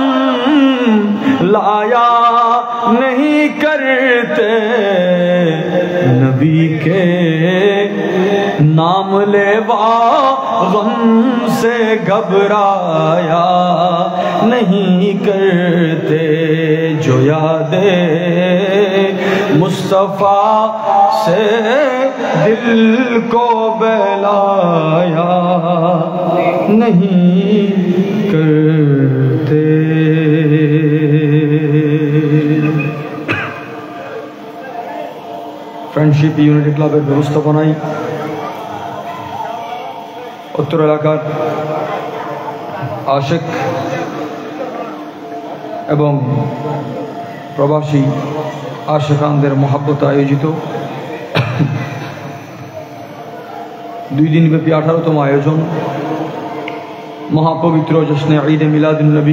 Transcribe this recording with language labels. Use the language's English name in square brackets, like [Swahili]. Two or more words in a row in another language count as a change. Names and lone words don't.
[Urdu] لایا نہیں کرتے، نبی کے نام لیوا غم سے گھبرایا نہیں کرتے، جو یاد مصطفیٰ سے دل کو بہلایا نہیں کرتے۔ [Bangla] ফ্রেন্ডশিপ ইউনিটি ক্লাবের ব্যবস্থাপনায় উত্তর এলাকার আশেক এবং প্রবাসী আশেকানদের মহাব্বতে আয়োজিত 2 দিনব্যাপী 18তম আয়োজন মহাপবিত্র জশ্নে ঈদে মিলাদুন নবী।